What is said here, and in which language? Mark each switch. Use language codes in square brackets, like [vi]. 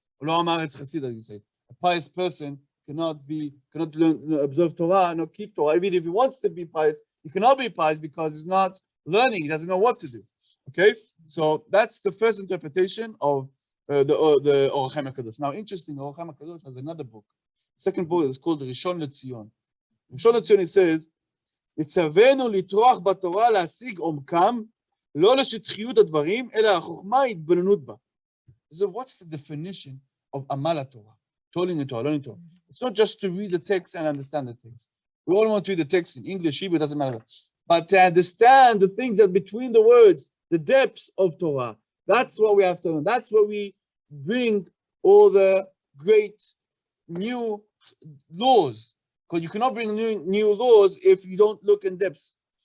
[en] You say a pious person cannot observe Torah, not keep Torah. Even if he wants to be pious, he cannot be pious because he's not learning. He doesn't know what to do. Okay, so that's the first interpretation of the Orachem HaKadosh. Now, interesting, the Orachem HaKadosh has another book. The second book is called Rishon LeZion. [he] Rishon LeZion, [en] it says, [he] "Yitzavenu litroach b'Torah להשיג עומקם, לא לשטחיות הדברים, אלא החוכמה התבוננות בה." [en] So what's the definition of Amala Torah? Learning Torah. It's not just to read the text and understand the text. We all want to read the text in English, Hebrew, it doesn't matter. But to understand the things that between the words, the depths of Torah, that's what we have to learn. That's where we bring all the great new laws. Because you cannot bring new laws if you don't look in depths.